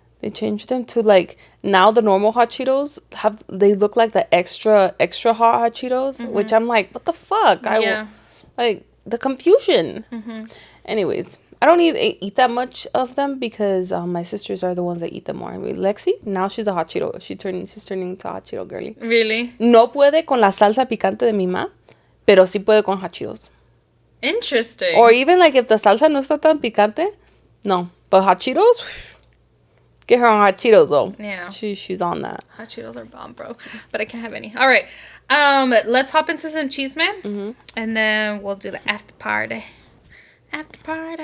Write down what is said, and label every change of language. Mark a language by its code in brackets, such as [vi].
[en] They changed them to like, now the normal hot Cheetos they look like the extra hot Cheetos, mm-hmm. which I'm like, what the fuck? Like the confusion. Mm-hmm. Anyways, I don't eat that much of them because my sisters are the ones that eat them more. I mean, Lexi, now she's a hot Cheeto. She's turning into a hot Cheeto girly. Really? [es] No puede con la salsa picante de mi mamá, pero sí puede con hot Cheetos. [en] Interesting. Or even like if the salsa [es] no está tan picante, no. [en] But hot Cheetos, get her on hot Cheetos though. Yeah. She's on that. Hot Cheetos are bomb, bro. But I can't have any. All right. Let's hop into some Chisme. Mm-hmm. And then we'll do the after party. After party.